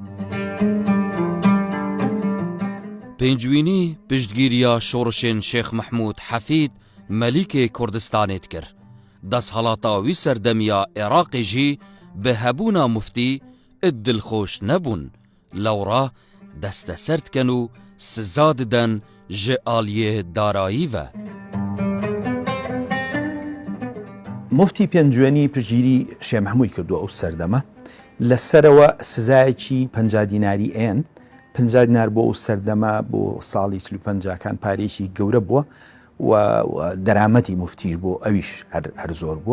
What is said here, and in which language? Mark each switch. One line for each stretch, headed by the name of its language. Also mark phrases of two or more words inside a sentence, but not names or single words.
Kurdish: پێنجوینی پشتگیریە شۆڕشێن شێخ محمود حەفید مەلیکێ کوردستانێت کرد دەسهەڵاتە وی سەردەمیە عێراقی ژی بە هەبوونا مفتی دڵخۆش نەبوون لەوڕا دەستە سەردکەن و سزا ددەن ji aliyê darayî ve.
Central Kurdish: مفتی پێنجوێنی پشگیری شێ مەحموود کردووە ئەو سەردەمە لەسەرەوە سزایەکی 50 دیناری ئێن 50 دینار بۆ ئەو سەردەمە بۆ ساڵی 45کان پارێکی گەورە بووە و دەرامەتی مفتیش بۆ ئەویش هەر زۆر بووە.